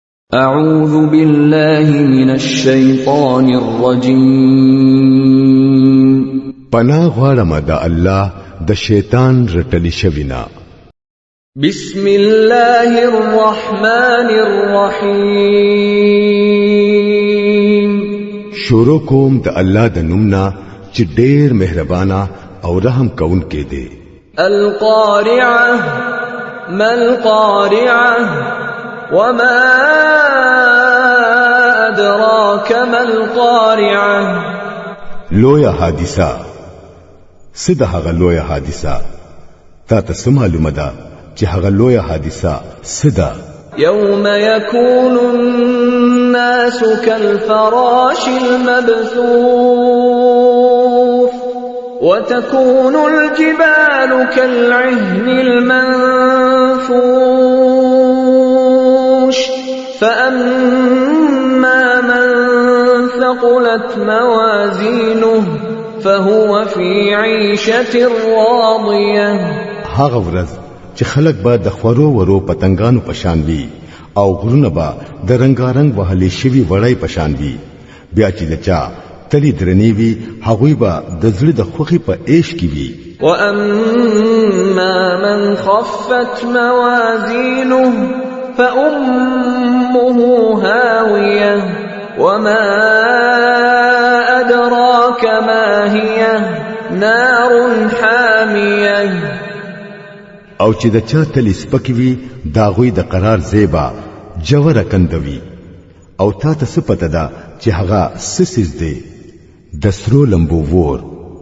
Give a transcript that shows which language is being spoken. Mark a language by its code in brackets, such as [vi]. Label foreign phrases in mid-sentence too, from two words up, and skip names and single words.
[ar] أعوذ بالله من الشيطان الرجيم [ps] پناه غواړم د الله د شیطان رټلی شوینا [ar] بسم الله الرحمن الرحيم [ps] شروع کوم د الله د نومنا چې ډېر مهربانا او رحم کون کې دی [ar] القارعة ما القارعة وما أدراك ما القارعة [ps] لویا حادثه سده هغه لویا حادثه تا ته معلومه ده چې هغه لویا حادثه سده [ar] يوم يكون الناس كالفراش المبثوث وتكون الجبال كالعهن المنفوش فأما من ثقلت موازينه فهو في عيشة راضية [ps] هغه ورځ چې خلک به د خورو ورو پتنګانو پشان وي او غرونه به د رنگارنګ وهلې شوی وړای پشان وي بیا چې دچا تلی درنی وي هغوی به د زړه د خوخي په عيش کې وي [ar] وأما من خفت موازينه فأمه هاوية وما أدراك ما هي نار حامية [ps] او چې د چا تل سپکوي داغوی د قرار زیبا جوړه کندوي او تا ته څه پته ده چې هغه سسیز دی د سرو لمبو ور